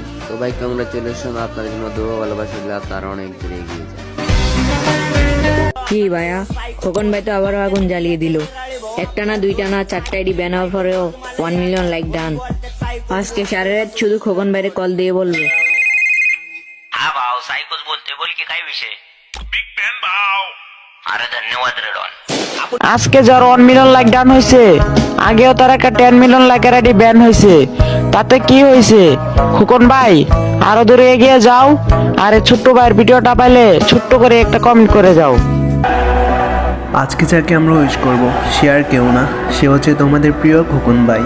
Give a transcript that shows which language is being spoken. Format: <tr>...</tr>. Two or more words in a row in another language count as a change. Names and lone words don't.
<bn>তো ভাই কংগ্রাচুলেশন, আপনার জন্য দোয়া ভালোবাসা দিলে আপনার অনেক দূরে এগিয়ে যায়। কি ভাইয়া, খোকন ভাই তো আবারও আগুন জ্বালিয়ে দিল। একটা না দুইটা না 4টা</bn> <en>ID ban</en> <bn>হওয়ার পরেও 1</bn> <en>million like done.</en> <bn>আজকে সারা রাত শুধু খোকন ভাইরে কল দিয়ে বলবে,</bn> <mr>हाँ भाव साइकोस बोलते बोल के काय विषय</mr> <en>big fan</en> <mr>भाव अरे धन्यवाद रे डॉन।</mr> <bn>আজকে যার 1</bn> <en>million like done</en> <bn>হয়েছে, আগেও তার একটা 10 মিলিয়ন লাইকের</bn> <en>ID ban</en> <bn>হয়েছে, তাতে কি হয়েছে? খোকন ভাই আরো দূরে এগিয়ে যাও, আর এই ছোট্ট ভাইয়ের ভিডিওটা পাইলে ছোট্ট করে একটা কমেন্ট করে যাও। আজকে যাকে আমরা উইশ করব সে আর কেউ না, সে হচ্ছে তোমাদের প্রিয় খোকন ভাই।</bn>